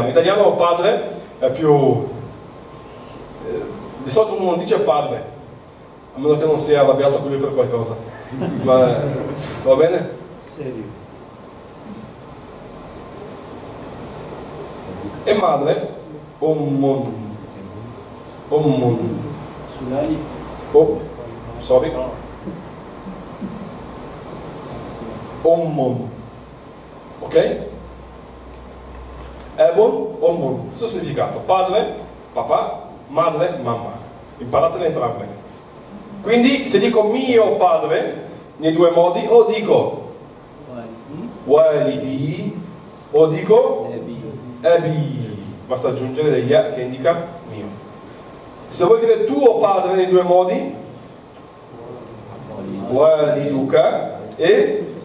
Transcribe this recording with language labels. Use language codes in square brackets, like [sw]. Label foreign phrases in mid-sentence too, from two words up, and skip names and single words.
[it] In italiano padre è più... di solito uno non dice padre, a meno che non sia arrabbiato con lui per qualcosa. Ma va bene? Serio. E madre? [ar] Ummun. Ummun. Sulali. [en] Oh, sorry. Ummun. [ar] Ok? Ebon, ummun. [it] Questo è il significato. Padre, papà, madre, mamma. Imparatele entrambe. Quindi se dico mio padre nei due modi, o dico walidi o dico abi. Basta aggiungere degli a che indica mio. Se vuoi dire tuo padre nei due modi, waliduka e...